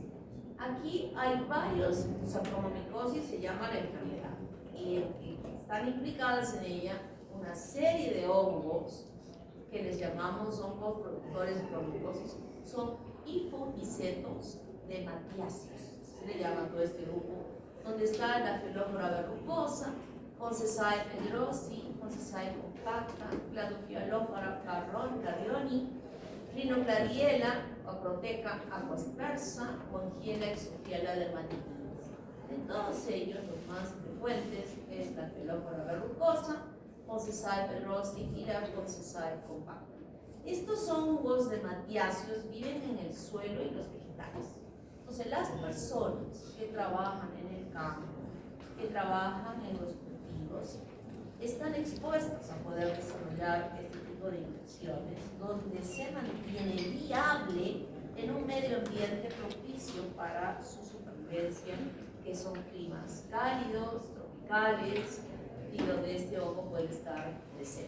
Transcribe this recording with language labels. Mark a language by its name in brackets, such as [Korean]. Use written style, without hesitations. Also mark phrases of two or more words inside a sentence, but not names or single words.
[Spanish] Aquí hay varios, o sea, cromomicosis se llama la enfermedad y están implicadas en ella una serie de hongos que les llamamos hongos productores de cromomicosis. Son hifomicetos de matiáceos, se le llama todo este grupo, donde está la Phylophora verrucosa, Concessia pedrosi, Concessia compacta, Cladophilóphora carrioni, Rhinoclariella, Aproteca aquaspersa, Mongiela exofiala dermatitis. De todos ellos, los más frecuentes es la Phylophora verrucosa, Concessia pedrosi y la Concessia compacta. Estos hongos de matiáceos viven en el suelo y los vegetales. Entonces, las personas que trabajan en el campo, que trabajan en los cultivos, están expuestas a poder desarrollar este tipo de infecciones donde se mantiene viable en un medio ambiente propicio para su supervivencia, que son climas cálidos, tropicales, y donde este hongo puede estar presente.